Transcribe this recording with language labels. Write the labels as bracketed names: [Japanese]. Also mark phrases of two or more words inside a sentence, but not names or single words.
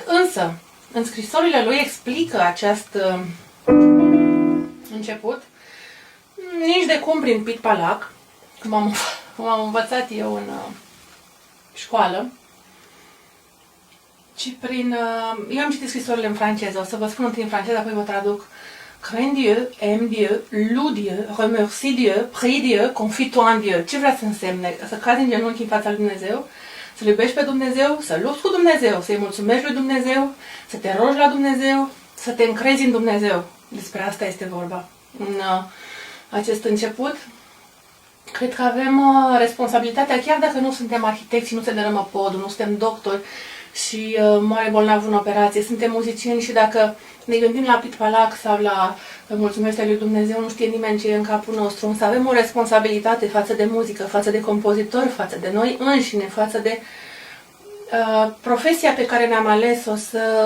[Romanian] Însă, în scrisorile lui explică acest început, nici de cum prin pitpalac, cum am învățat eu în școală, ci prin... eu am citit scrisorile în franceză, o să vă spun întâi în franceză, apoi vă traduc. [French] Crains Dieu, aime Dieu, loue Dieu, remercie Dieu, prie Dieu, confie-toi en Dieu. [Romanian] Ce vrea să însemne? Să cazi în genunchi în fața lui Dumnezeu, să-L iubești pe Dumnezeu, să lupți cu Dumnezeu, să-i mulțumești lui Dumnezeu, să te rogi la Dumnezeu, să te încrezi în Dumnezeu. Despre asta este vorba. În acest început, cred că avem responsabilitatea, chiar dacă nu suntem arhitecți, nu se dărâmă podul, nu suntem doctori și moare bolnavul în operație, suntem muzicieni și dacă ne gândim la pitpalac sau la mulțumirea lui Dumnezeu, nu știe nimeni ce e în capul nostru, însă avem o responsabilitate față de muzică, față de compozitori, față de noi înșine, față de profesia pe care ne-am ales-o, să